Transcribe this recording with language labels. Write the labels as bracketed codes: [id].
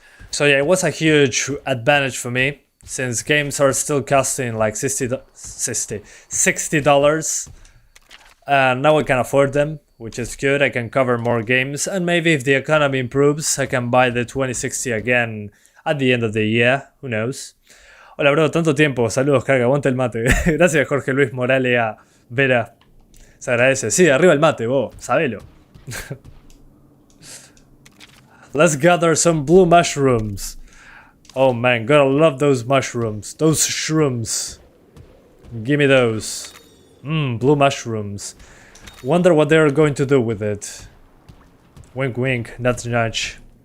[en] So yeah, it was a huge advantage for me, since games are still costing like $60. Now I can afford them, which is good. I can cover more games, and maybe if the economy improves, I can buy the 2060 again at the end of the year. Who knows? [es] Hola bro, tanto tiempo. Saludos, carga, aguanta el mate. Gracias Jorge Luis Moralea Vera. Se agradece. Sí, arriba el mate, vos, sabelo. [en] Let's gather some blue mushrooms. Oh man, gotta love those mushrooms. Those shrooms. Give me those. Blue mushrooms. Wonder what they're going to do with it. Wink wink, nudge nudge.